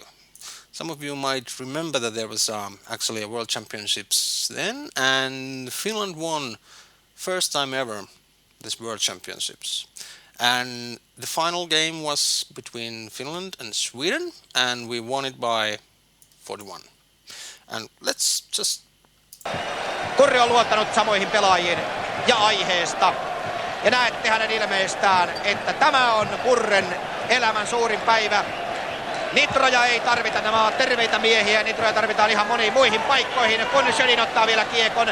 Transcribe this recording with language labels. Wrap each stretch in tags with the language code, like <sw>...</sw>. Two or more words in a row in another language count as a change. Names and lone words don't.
<en>Some of you might remember that there was actually a World Championships then, and Finland won first time ever this World Championships. And the final game was between Finland and Sweden, and we won it by 41. And let's just...</en> <fi>Kurri on luottanut samoihin pelaajiin ja aiheesta. Ja näette hänen ilmeestään, että tämä on Kurren elämän suurin päivä. Nitroja ei tarvita, nämä ovat terveitä miehiä. Nitroja tarvitaan ihan moniin muihin paikkoihin, kun Schönin ottaa vielä kiekon.</fi>